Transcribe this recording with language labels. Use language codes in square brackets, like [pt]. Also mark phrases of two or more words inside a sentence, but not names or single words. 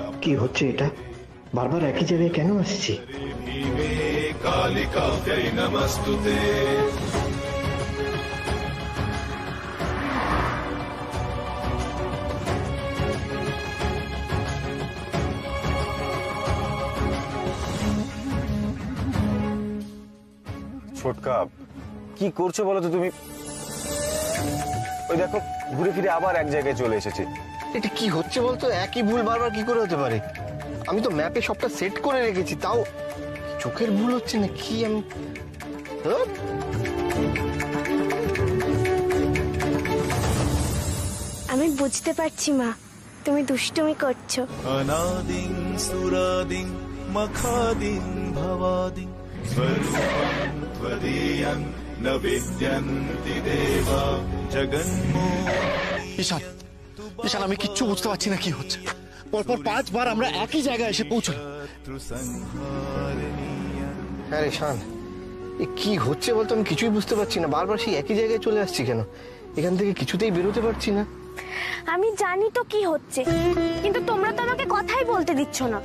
[bn] কি হচ্ছে এটা? বারবার একই জায়গায় কেন আসছি? [sa] भीमे कालिकाव्यै नमस्तुते। [bn] ছোটকা, কি করছো বলো তো তুমি? ওই দেখো, ঘুরে ফিরে আবার এক জায়গায় চলে এসেছে। এটা কি হচ্ছে বলতো? একই ভুল বারবার কি করে হতে পারে? আমি তো ম্যাপে সবটা সেট করে রেখেছি, তাও চোখের ভুল হচ্ছে না কি? আমি বুঝতে পারছি মা, তুমি দুষ্টুমি করছো। [sa] अनादिं सुरादिं मखादिं भवादिं स्वरूपं त्वदीयं न विद्यन्ति देवा जगन्मोहिनी। [bn] ঈশান ঈশান আমি কিচ্ছু বুঝতে পারছি না কি হচ্ছে। পরপর 5 বার আমরা একই জায়গায় এসে পৌঁছলাম। হ্যাঁ রে শান, এ কি হচ্ছে বলতো? আমি কিছুই বুঝতে পারছি না, বারবার সেই একই জায়গায় চলে আসছি কেন? এখান থেকে কিছুতেই বেরোতে পারছি না। আমি জানি তো কি হচ্ছে, কিন্তু তোমরা তো আমাকে কথাই বলতে দিচ্ছ না।